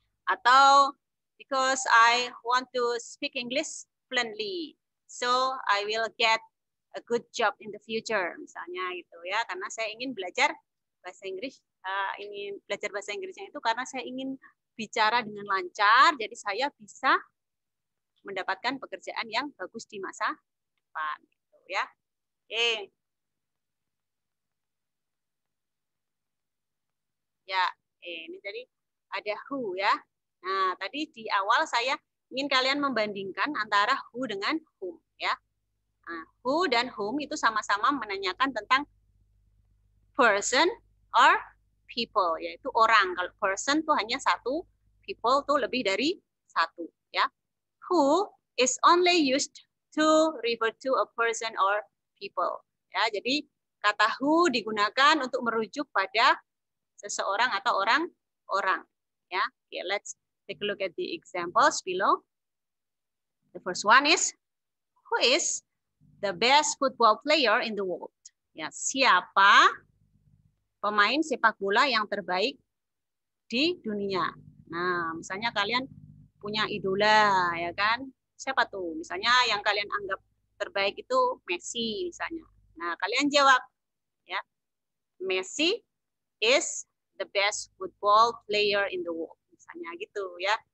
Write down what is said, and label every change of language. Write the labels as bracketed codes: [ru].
[id] Atau [en] because I want to speak English fluently, so I will get a good job in the future, [id] misalnya, gitu ya. Karena saya ingin belajar bahasa Inggris, ingin belajar bahasa Inggrisnya itu karena saya ingin bicara dengan lancar, jadi saya bisa mendapatkan pekerjaan yang bagus di masa depan, gitu ya. Oke. Ya, ini jadi ada who ya. Nah, tadi di awal saya ingin kalian membandingkan antara who dengan whom ya. Nah, who dan whom itu sama-sama menanyakan tentang [en] person or people, [id] yaitu orang. Kalau person tuh hanya satu, people tuh lebih dari satu ya. [en] Who is only used to refer to a person or people. [id] Ya, jadi kata who digunakan untuk merujuk pada seseorang atau orang orang. [en] Ya, okay, let's take a look at the examples below. The first one is, who is the best football player in the world? [id] Ya, siapa pemain sepak bola yang terbaik di dunia? Nah, misalnya kalian punya idola, ya kan? Siapa tuh? Misalnya yang kalian anggap terbaik itu Messi, misalnya. Nah, kalian jawab, ya, [en] Messi is the best football player in the world, [id] misalnya gitu, ya.